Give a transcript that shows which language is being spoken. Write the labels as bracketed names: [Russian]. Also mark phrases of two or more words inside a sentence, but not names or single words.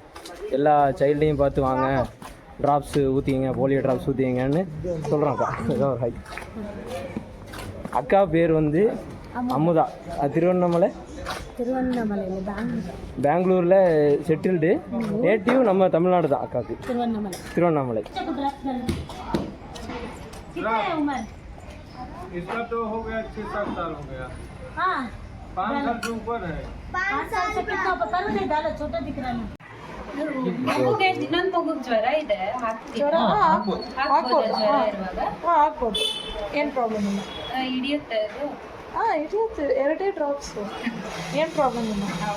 [Tamil] எல்லா சைல்டையும் பார்த்து வாங்க ட்ராப்ஸு ஊற்றிங்க, போலியோ ட்ராப்ஸ் ஊற்றிங்கன்னு சொல்கிறோம். அக்கா ஏதோ ஒரு ஹை. அக்கா பேர் வந்து அமுதா. திருவண்ணாமலை பெங்களூரில் செட்டில்டு. நேட்டிவ் நம்ம தமிழ்நாடு தான் அக்காவுக்கு. திருவண்ணாமலை. [Hindi] इसका तो हो गया 6-7 साल हो गया. हाँ 5 साल से ऊपर है. 5 साल से कितना पता नहीं डाला, छोटा दिख रहा है. [Kannada] ನಮಗೆ ಇನ್ನೊಂದು ಮಗುಗೆ ಜ್ವರ ಇದೆ, ಹಾಕ್ಬೋದು ಜ್ವರ ಇರುವಾಗ. ಹಾಕ್ಬೋದು, ಏನು ಪ್ರಾಬ್ಲಮ್ ಇಲ್ಲ. ಹಿಡಿಯುತ್ತೆ ಅದು? ಹಿಡಿಯುತ್ತೆ. 2 ಡ್ರಾಪ್ಸ್, ಏನು ಪ್ರಾಬ್ಲಮ್ ಇಲ್ಲ.